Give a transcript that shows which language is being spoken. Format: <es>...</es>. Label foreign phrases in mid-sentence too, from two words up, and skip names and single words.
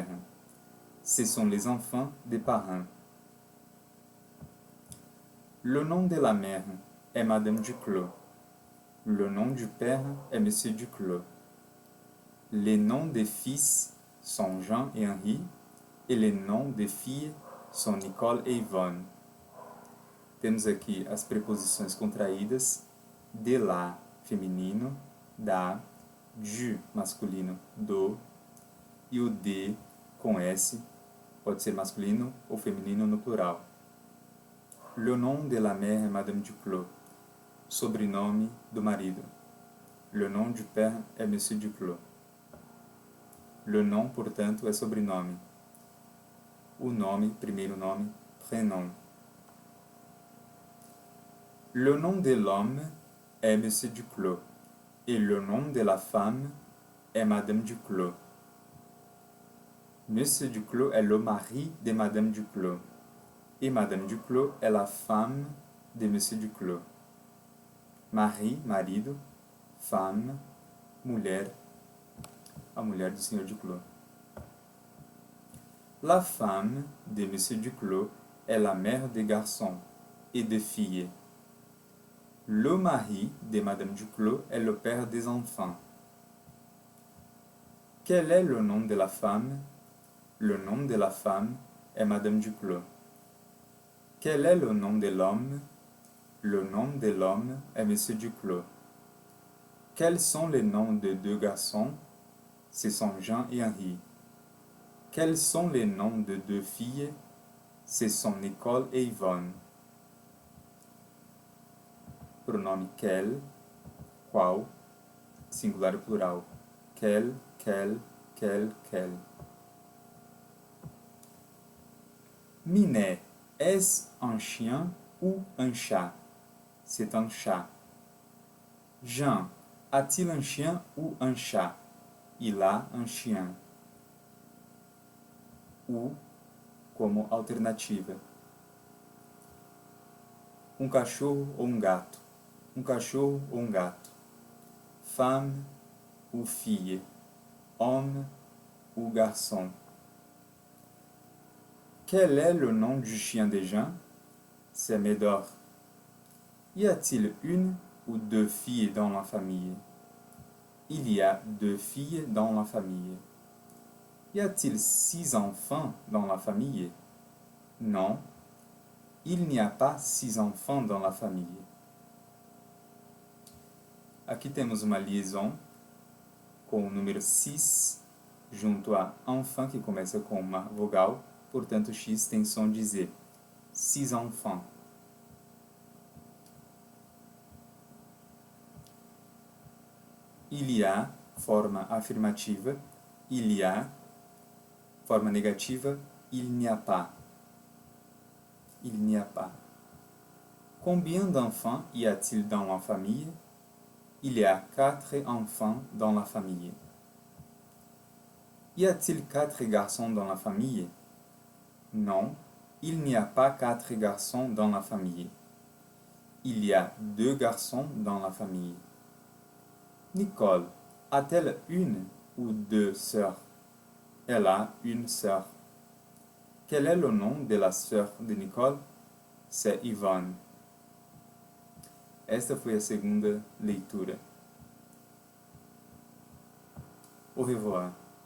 <fr>Ce sont les enfants des parents. Le nom de la mère est Madame Duclos. Le nom du père est Monsieur Duclos. Les noms des fils sont Jean et Henri, et les noms des filles sont Nicole e Yvonne.</fr> <pt>Temos aqui as preposições contraídas, de lá, feminino, da, du, masculino, do, e o de, com S, pode ser masculino ou feminino no plural.</pt> <fr>Le nom de la mère est Madame Duclos.</fr> <pt>Sobrenome do marido.</pt> <fr>Le nom du père est Monsieur Duclos. Le nom,</fr> <pt>portanto, é sobrenome. O nome, primeiro nome,</pt> <fr>prénom. Le nom de l'homme est Monsieur Duclos. Et le nom de la femme est Madame Duclos. Monsieur Duclos est le mari de Madame Duclos. Et Madame Duclos est la femme de Monsieur Duclos. Mari,</fr> <pt>marido. Femme, mulher. A mulher do Sr. Duclos.</pt> <fr>La femme de Monsieur Duclos est la mère des garçons et des filles. Le mari de Madame Duclos est le père des enfants. Quel est le nom de la femme? Le nom de la femme est Madame Duclos. Quel est le nom de l'homme? Le nom de l'homme est Monsieur Duclos. Quels sont les noms de deux garçons? Ce sont Jean et Henri. Quels sont les noms de deux filles? Ce sont Nicole et Yvonne.</fr> <pt>Pronome quel, qual, singular e plural.</pt> <fr>Quel, quel, quel. Minet, est-ce un chien ou un chat? C'est un chat. Jean, a-t-il un chien ou un chat? Il a un chien.</fr> <pt>Ou como alternativa. Um cachorro ou um gato? Um cachorro ou um gato?</pt> <fr>Femme ou fille? Homme ou garçon? Quel est le nom du chien de Jean? C'est Médor. Y a-t-il une ou deux filles dans la famille? Il y a deux filles dans la famille. Y a-t-il 6 enfants dans la famille? Non, il n'y a pas 6 enfants dans la famille.</fr> <pt>Aqui temos uma liaison com o número 6 junto a enfant, que começa com uma vogal, portanto X tem som de Z.</pt> <fr>6 enfants. Il y a,</fr> <pt>forma afirmativa.</pt> <fr>Il y a,</fr> <pt>forma negativa.</pt> <fr>Il n'y a pas. Il n'y a pas. Combien d'enfants y a-t-il dans la famille? Il y a 4 enfants dans la famille. Y a-t-il 4 garçons dans la famille? Non, il n'y a pas 4 garçons dans la famille. Il y a 2 garçons dans la famille. Nicole, a-t-elle une ou 2 sœurs? Elle a une sœur. Quel est le nom de la sœur de Nicole? C'est Yvonne.</fr> <pt>Esta foi a segunda leitura.</pt> <fr>Au revoir.</fr>